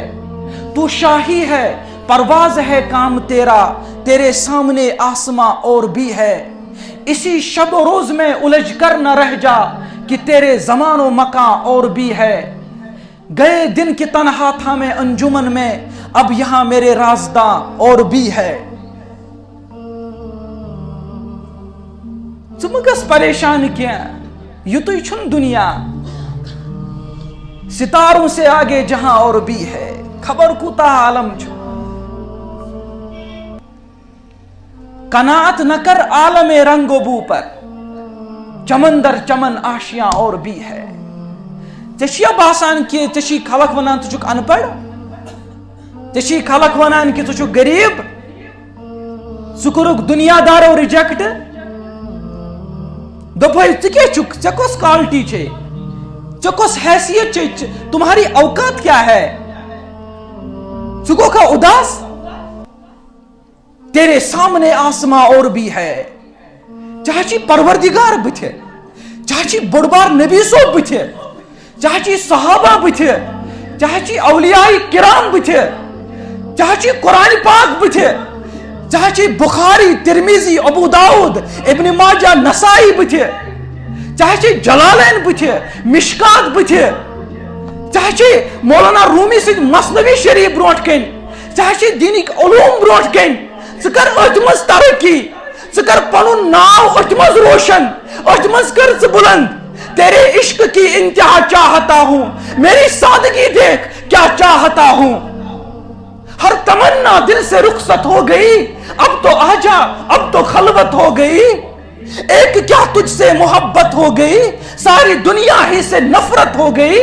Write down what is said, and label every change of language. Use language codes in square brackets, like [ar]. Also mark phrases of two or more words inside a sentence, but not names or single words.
[ur] تو شاہی ہے پرواز ہے کام تیرا، تیرے سامنے آسماں اور بھی ہے۔ اسی شب و روز میں الجھ کر نہ رہ جا، کہ تیرے زمان و مکان اور بھی ہے۔ گئے دن کی تنہا تھا میں انجمن میں، اب یہاں میرے رازداں اور بھی ہے۔ [ks] ژٕ پریشان کینٛہہ، یُتُے چھُنہٕ دنیا، [ur] ستاروں سے آگے جہاں اور بھی ہے۔ [ks] خبر کوتاہ عالم چھُ، [ur] قناعت نہ کر عالم رنگ و بو پر، چمن در چمن آشیاں اور بھی ہے۔ [ks] ژےٚ چھُیا باسان کہ ژےٚ چھی خلق ونان ژٕ چھُکھ ان پڑھ، ژےٚ چھی خلق ونان کہ ژٕ چھُکھ غریب، ژٕ کوٚرُکھ دنیا دارو ریجیکٹ، دوٚپُے ژٕ کیٛاہ چھُکھ، ژےٚ کۄس کوالٹی چھے، ژےٚ کۄس حیثیت چھے، [ur] تمہاری اوقات کیا ہے، [ks] ژٕ گوکھا اداس؟ [ur] تیرے سامنے آسماں اور بھی ہے۔ [ks] چاہے چھی پروردگار بتھے، چاہے چھی بڑ بار نبی صوب بتھے، چاہے چھی صحابہ بتھے، چاہے چھی اولیاء کرام بتھے، چاہے چھی قرآن پاک بتھے، چاہے چھی بخاری ترمیزی ابو داؤد ابن ماجہ نسائی بتھے، چاہے چھی جلالین بتھے، مشکات بتھے، چاہے چھی مولانا رومی سے مثنوی شریف بروٹ کن، چاہے چھی دینی علوم بروٹ کن، ژٕ کر أتھۍ منٛز ترقی، ژٕ کر پنُن ناو أتھۍ منٛز روشن، أتھۍ منٛز کر ژٕ بلند۔ [ur] تیرے عشق کی انتہا چاہتا ہوں، میری سادگی دیکھ کیا چاہتا ہوں۔ ہر تمنا دل سے رخصت ہو گئی، اب تو آجا اب تو خلوت ہو گئی۔ ایک کیا تجھ سے محبت ہو گئی، ساری دنیا ہی سے نفرت ہو گئی۔